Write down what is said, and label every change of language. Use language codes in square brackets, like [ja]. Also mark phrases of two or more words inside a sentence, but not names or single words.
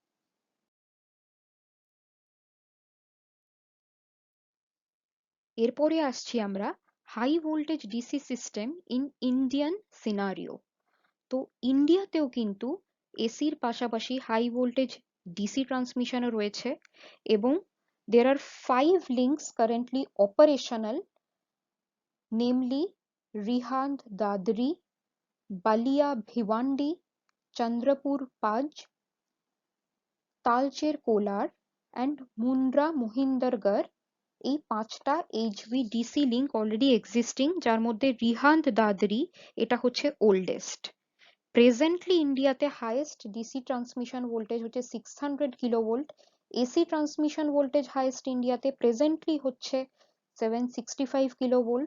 [bn] এরপরে আসছি আমরা [en] high voltage DC system in Indian scenario. [bn] তো ইন্ডিয়াতেও কিন্তু এসির পাশাপাশি [en] high voltage DC transmission [bn] রয়েছে, এবং [en] there are 5 links currently operational, namely Rihand Dadri, Balia Bhiwandi, Chandrapur Paj, Talcher Kolar and Mundra Mohindergarh। [bn] এই 5টা [en] HVDC link already existing, [bn] যার মধ্যে রিহান্দ দাদরি এটা হচ্ছে ওল্ডেস্ট। প্রেজেন্টলি ইন্ডিয়াতে [en] highest DC transmission voltage [bn] হচ্ছে 600 কিলোভোল্ট। [en] AC transmission voltage highest [bn] ইন্ডিয়াতে প্রেজেন্টলি হচ্ছে 765 কিলোভোল্ট।